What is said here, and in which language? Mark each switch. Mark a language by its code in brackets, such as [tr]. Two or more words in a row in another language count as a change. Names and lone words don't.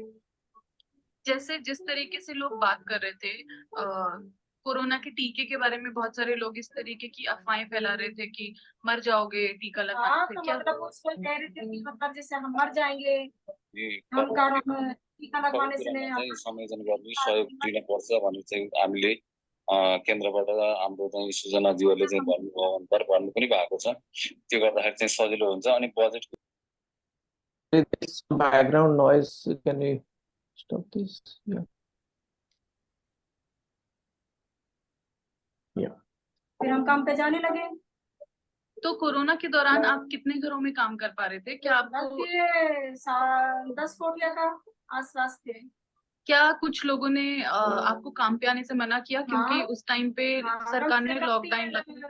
[hi] जैसे जिस तरीके से लोग बात कर रहे थे कोरोना के टीके के बारे में, बहुत सारे लोग इस तरीके की अफवाहें फैला रहे थे कि मर जाओगे टीका लगवाने हाँ, से। तो क्या मतलब उसको कह रहे थे कि मतलब जैसे हम मर जाएंगे, हम कारण टीका लगवाने से नहीं [ne] संयोजन गर्ने सहयोग दिनुपर्छ भन्ने चाहिँ हामीले केन्द्रबाट हाम्रो चाहिँ सृजनाज्यूहरूले चाहिँ भन्नु पनि भएको छ। त्यो गर्दाखेरि चाहिँ सजिलो हुन्छ। अनि बजेट [en] This background noise, can you stop this? Yeah. Yeah. [hi] फिर हम काम पे जाने लगे। तो कोरोना के दौरान आप कितने घरों में काम कर पा रहे थे? क्या आपको 10 कोटिया का आसपास थे। क्या कुछ लोगों ने आपको काम पे आने से मना किया? क्योंकि उस टाइम पे सरकार ने लॉकडाउन लगा।